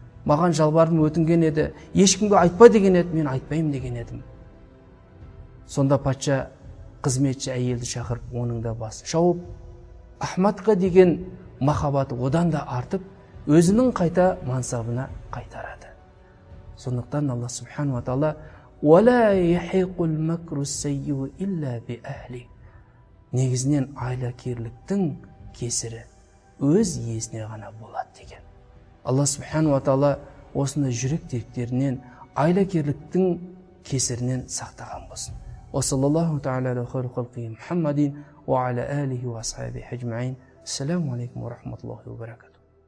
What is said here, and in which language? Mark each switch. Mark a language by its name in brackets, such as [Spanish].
[Kazakh] Маған жалбарынып өтінген еді, ешкімге айтпа деген еді, мен айтпаймын деген едім. Сонда патша қызметші әйелді шақырып, оның да басын шауып, Ахмадқа деген махаббаты одан да артып, өзінің қайта мансабына қайтарады. Сондықтан [Arabic] Алла субхану ва таала: وَلَا يَحِقُ الْمَكْرُ السَّيِّئُ إِلَّا بِأَهْلِ. [Kazakh] Негізінен айлакерліктің кесірі өз иесіне ғана болады деген. Алла субхану ва таала осындай жүрек тіректерінен, айлакерліктің кесірінен сақтаған болсын. [Arabic] وصلى الله تعالى على خير خلقه محمد وعلى آله وأصحابه أجمعين. السلام عليكم ورحمة الله وبركاته.